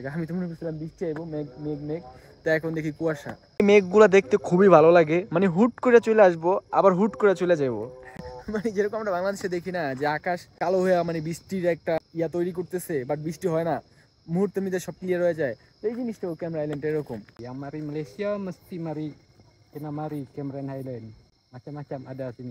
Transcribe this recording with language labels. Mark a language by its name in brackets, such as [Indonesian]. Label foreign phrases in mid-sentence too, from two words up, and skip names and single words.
[Bangla] আমি তো মনে করছিলাম বৃষ্টি আইবো, মেঘ মেঘ মেঘ, তা এখন দেখি কুয়াশা। এই মেঘগুলা দেখতে খুবই ভালো লাগে, মানে হুট করে চলে আসবো আবার হুট করে চলে যাবো। মানে যেরকম আমরা বাংলাদেশে দেখি না যে আকাশ কালো হয়ে মানে বৃষ্টির একটা ইয়া তৈরি করতেছে, বাট বৃষ্টি হয় না, মুহূর্তের মধ্যে সব ক্লিয়ার হয়ে যায়। তো এই জিনিসটাও ক্যামেরা আইল্যান্ড এরকম। [Malay] Yang mari Malaysia mesti kena mari Cameron Highland. Macam-macam ada sini.